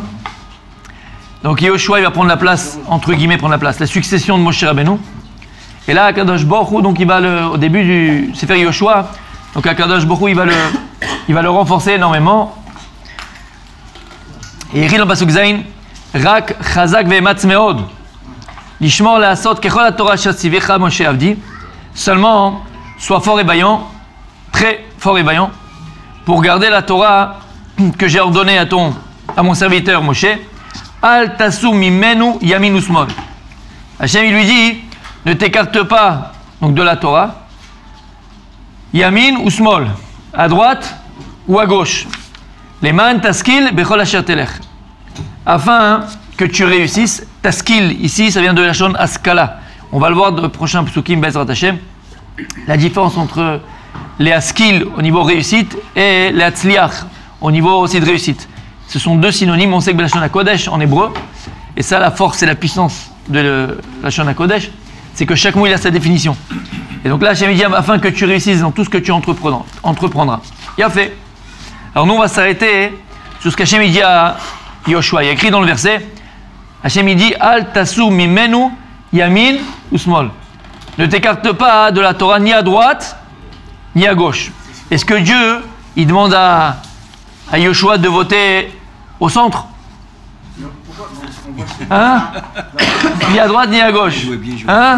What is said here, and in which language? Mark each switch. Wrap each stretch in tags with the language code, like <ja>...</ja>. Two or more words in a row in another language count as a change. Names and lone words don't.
<fr>Donc Yoshua il va prendre la place, entre guillemets prendre la place, la succession de Moshe Rabbeinu. Et là</fr> <he>הקדוש ברוך הוא,</he> <fr>donc il va au début du Sefer Yoshua, donc</fr> <he>הקדוש ברוך הוא</he> <fr>il va le renforcer énormément. Et il écrit dans le pasuk Zayin,</fr> <he>רק חזק ואמץ מאד לשמר לעשות ככל התורה שצוך משה עבדי.</he> <fr>Seulement, sois fort et vaillant, très fort et vaillant, pour garder la Torah que j'ai ordonnée à mon serviteur Moshe.</fr> <he>אל תסור ממנו ימין ושמאל.</he> <fr>Hachem il lui dit, ne t'écarte pas donc de la Torah, yamin ou smol, à droite ou à gauche.</fr> <he>למען תשכיל בכל אשר תלך.</he> <fr>Afin que tu réussisses, taskil ici ça vient de la shon askala. On va le voir dans le prochain psukim</fr> <he>בעזרת השם.</he> <fr>La différence entre les askil au niveau réussite et les atzliach au niveau aussi de réussite. Ce sont deux synonymes. On sait que la</fr> <he>לשון הקודש</he> <fr>en hébreu, et ça la force et la puissance de la</fr> <he>לשון הקודש,</he> <fr>c'est que chaque mot il a sa définition. Et donc là Hashem dit afin que tu réussisses dans tout ce que tu entreprendras. Il a fait. Alors nous on va s'arrêter sur ce qu'Hashem dit à Yoshua. Il y a écrit dans le verset, Hashem dit</fr> <he>אל תסור ממנו ימין</he> <fr>ou smol. Ne t'écarte pas de la Torah ni à droite ni à gauche. Est-ce que Dieu il demande à Yoshua de voter au centre? Hein? Ni à droite ni à gauche. Hein?</fr>